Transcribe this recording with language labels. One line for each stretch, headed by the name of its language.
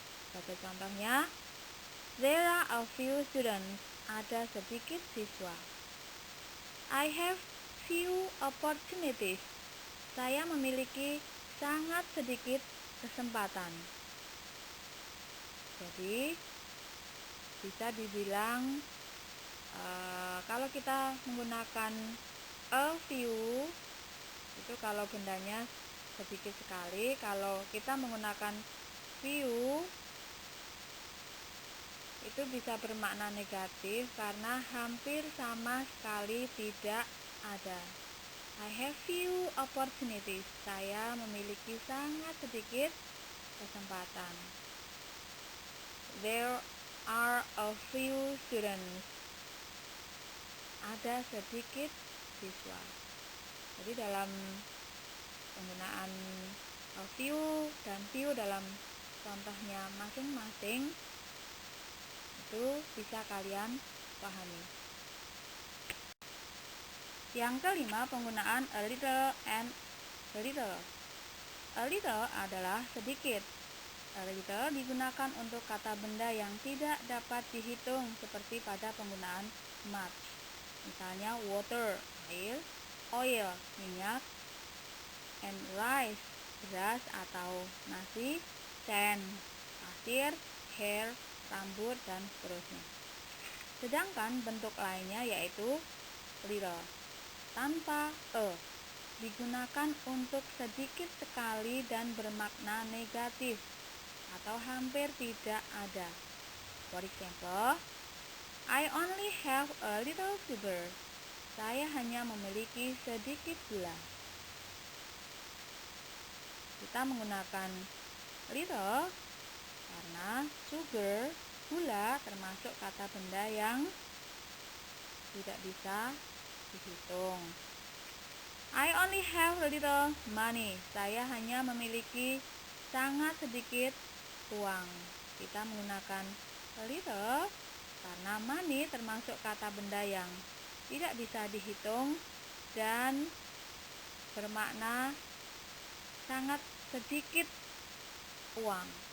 Indonesian: Sebagai contohnya,
English: there are a few students.
Indonesian: Ada sedikit siswa.
English: I have few opportunities.
Indonesian: Saya memiliki sangat sedikit kesempatan. Jadi, bisa dibilang kalau kita menggunakan a few itu kalau bendanya sedikit sekali. Kalau kita menggunakan few itu bisa bermakna negatif karena hampir sama sekali tidak ada.
English: I have few opportunities.
Indonesian: Saya memiliki sangat sedikit kesempatan.
English: There are a few students.
Indonesian: Ada sedikit siswa. Jadi dalam penggunaan view dan view dalam contohnya masing-masing itu bisa kalian pahami. Yang kelima, penggunaan a little and little. A little adalah sedikit. A little digunakan untuk kata benda yang tidak dapat dihitung seperti pada penggunaan much. Misalnya water, air, oil, minyak, and rice, beras atau nasi, sand, pasir, hair, rambut, dan seterusnya. Sedangkan bentuk lainnya yaitu little tanpa digunakan untuk sedikit sekali dan bermakna negatif atau hampir tidak ada.
English: For example, I only have a little sugar.
Indonesian: Saya hanya memiliki sedikit gula. Kita menggunakan little karena sugar, gula, termasuk kata benda yang tidak bisa dihitung.
English: I only have a little money.
Indonesian: Saya hanya memiliki sangat sedikit uang. Kita menggunakan a little karena money termasuk kata benda yang tidak bisa dihitung dan bermakna sangat sedikit uang.